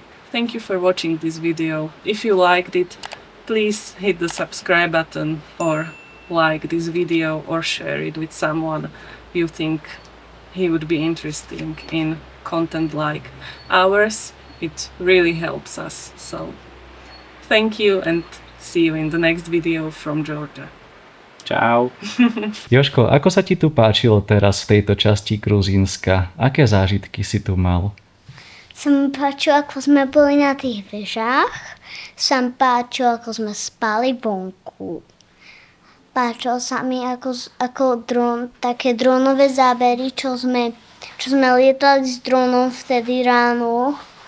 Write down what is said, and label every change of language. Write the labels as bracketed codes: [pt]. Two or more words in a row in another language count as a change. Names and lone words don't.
[en] Thank you for watching this video. If you liked it, please hit the subscribe button or like this video or share it with someone you think he would be interested in content like ours. It really helps us. So thank you and see you in the next video from Georgia. [sk] Čau. Jožko, ako sa ti tu páčilo teraz v tejto časti Gruzínska? Aké zážitky si tu mal? Sa mi páčilo, ako sme boli na tých vežách. Sa mi páčilo, ako sme spali vonku. Páčilo sa mi ako také dronové zábery, čo sme lietali s dronom vtedy ráno.